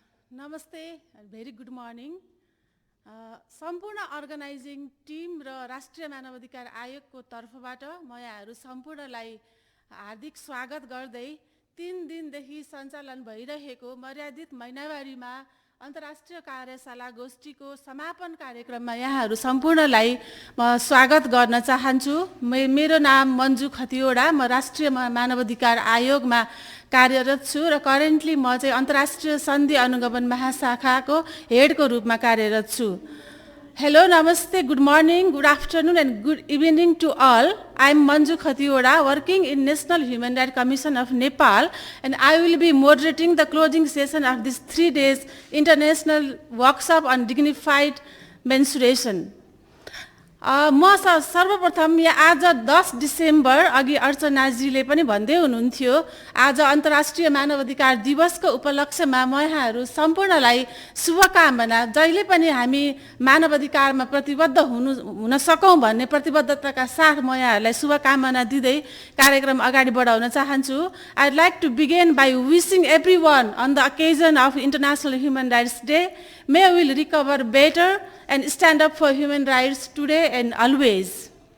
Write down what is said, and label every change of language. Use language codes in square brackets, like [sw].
[en] Namaste and very good morning. [ne] सम्पूर्ण organising team र राष्ट्रिय मानवाधिकार आयोगको तर्फबाट म यहाँहरू सम्पूर्णलाई हार्दिक स्वागत गर्दै 3 दिनदेखि सञ्चालन भइरहेको मर्यादित महिनावारीमा अन्तर्राष्ट्रिय कार्यशाला गोष्ठीको समापन कार्यक्रममा यहाँहरू सम्पूर्णलाई म स्वागत गर्न चाहन्छु। मेरो नाम मन्जु खतिवडा, म राष्ट्रिय मानवाधिकार आयोगमा कार्यरत छु र करेन्टली म चाहिँ अन्तर्राष्ट्रिय सन्धि अनुगमन महाशाखाको हेडको रूपमा कार्यरत छु। [en] Hello, Namaste, good morning, good afternoon and good evening to all. I am Manju Khatiwada, working in National Human Rights Commission of Nepal, and I will be moderating the closing session of this 3 days international workshop on dignified menstruation. [ne] म सर्वप्रथम यहाँ आज 10 December अघि अर्चनाजीले पनि भन्दै हुनुहुन्थ्यो, आज अन्तर्राष्ट्रिय मानवाधिकार दिवसको उपलक्ष्यमा म यहाँहरू सम्पूर्णलाई शुभकामना, जहिले पनि हामी मानवाधिकारमा प्रतिबद्ध हुन सकौँ भन्ने प्रतिबद्धताका साथ म यहाँहरूलाई शुभकामना दिँदै कार्यक्रम अगाडि बढाउन चाहन्छु। [en] I'd like to begin by wishing everyone on the occasion of International Human Rights Day, may we will recover better and stand up for human rights today and always.